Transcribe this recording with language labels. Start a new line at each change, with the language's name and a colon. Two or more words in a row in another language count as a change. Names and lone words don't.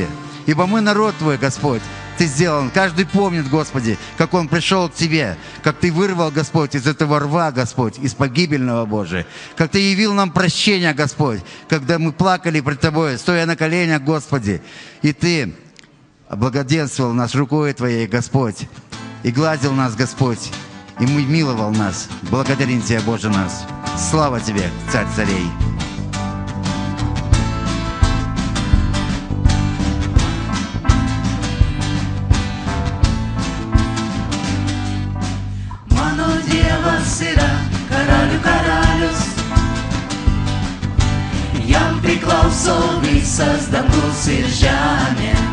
Russian: Ибо мы народ Твой, Господь, Ты сделан. Каждый помнит, Господи, как он пришел к Тебе, как Ты вырвал, Господь, из этого рва, Господь, из погибельного, Боже, как Ты явил нам прощение, Господь, когда мы плакали пред Тобой, стоя на коленях, Господи, и Ты облагоденствовал нас рукой Твоей, Господь, и гладил нас, Господь, и миловал нас. Благодарим Тебя, Боже нас. Слава Тебе, Царь царей!
Lithuanian: Mano Dievas yra karalių karalius, jam priklauso visas dangus ir žemė.